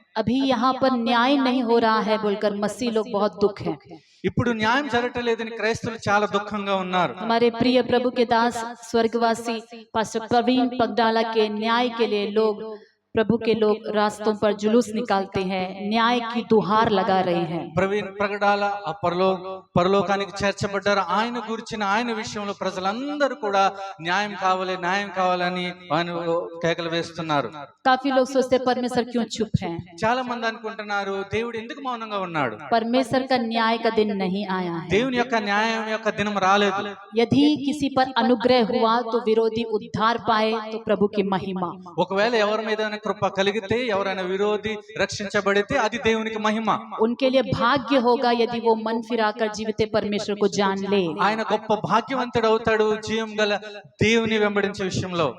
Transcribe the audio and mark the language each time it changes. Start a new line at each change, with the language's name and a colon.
Hindi: अभी यहाँ पर न्याय नहीं हो रहा है बोलकर मसीह लोग बहुत दुख है।
Telugu: ఇప్పుడు న్యాయం జరగట్లేదని క్రైస్తవులు చాలా దుఃఖంగా ఉన్నారు.
Hindi: हमारे प्रिय प्रभु के दास स्वर्गवासी पास्टर प्रवीण पगडाला के न्याय के लिए लोग प्रभु के लोग रास्तों पर जुलूस निकालते हैं, न्याय की दुहार लगा रहे हैं।
Telugu: ప్రవీణ్ ప్రగడాల ఆ పరలోకానికి చేర్చబడ్డారు. ఆయన గురించిన ఆయన విషయంలో ప్రజలందరూ కూడా న్యాయం కావాలని ఆయన కేకలు వేస్తున్నారు.
Hindi: काफी लोग सोचते हैं परमेश्वर क्यों चुप है।
Telugu: చాలా మంది అనుకుంటున్నారు దేవుడు ఎందుకు మౌనంగా ఉన్నాడు.
Hindi: परमेश्वर का न्याय का दिन नहीं आया है।
Telugu: దేవుని యొక్క న్యాయం యొక్క దినం రాలేదు.
Hindi: यदि किसी पर अनुग्रह हुआ तो विरोधी उद्धार पाए तो प्रभु की महिमा।
Telugu: ఒకవేళ ఎవరి మీద కృప కలిగితే ఎవరైనా విరోధి రక్షించబడితే అది దేవునికి మహిమ.
Hindi: उनके लिए भाग्य होगा यदि वो मन फिराकर जीवित परमेश्वर को जान ले।
Telugu: ఆయన గొప్ప భాగ్యవంతుడు అవుతాడు జీవం గల దేవుని వెంబడించే విషయంలో.